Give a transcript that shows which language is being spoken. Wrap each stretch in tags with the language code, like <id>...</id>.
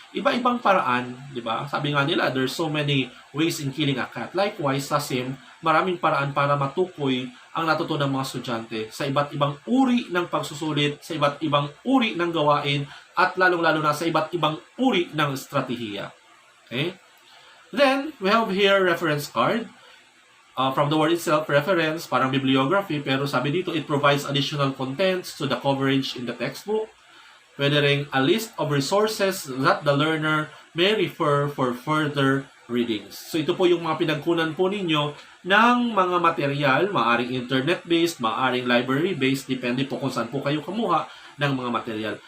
<tl>Iba-ibang paraan, di ba? Sabi nga nila,</tl> <en>there's so many ways in killing a cat.</en> <tl>Likewise, sa SIM, maraming paraan para matukoy ang natutunan ng mga estudyante sa iba't ibang uri ng pagsusulit, sa iba't ibang uri ng gawain, at lalong-lalo na sa iba't ibang uri ng estratehiya. Okay?</tl> <en>Then, we have here reference card. From the word itself, reference, parang bibliography,</en> <tl>pero sabi dito,</tl> <en>it provides additional contents to the coverage in the textbook.</en> <tl>Pwede ring</tl> <en>a list of resources that the learner may refer for further readings.</en> <tl>So ito po yung mga pinagkunan po ninyo ng mga material, maaring internet-based, maaring library-based, depende po kung saan po kayo kumuha ng mga material.</tl>